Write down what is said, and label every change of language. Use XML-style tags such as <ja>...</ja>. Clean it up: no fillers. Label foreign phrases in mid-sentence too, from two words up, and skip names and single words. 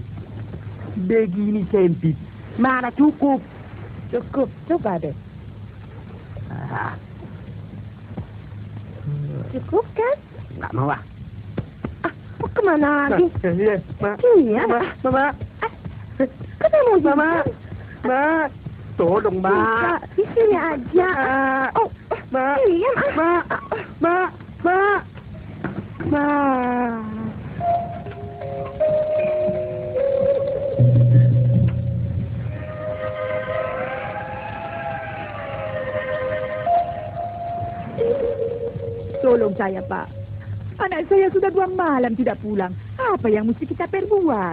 <id>Begini sempit. Mana cukup? Cukup. Coba deh. Cukup kan? Nggak mau ah. Mau kemana lagi? Iya, Ma. Iya. Mama. Ketemu Mama. Ma. Tolong, Ma. Di sini aja. Oh, Ma. diam. Ma. Ma. Ma. Ma. Tolong saya, Pak. Anak saya sudah 2 malam tidak pulang. Apa yang mesti kita perbuat?</id>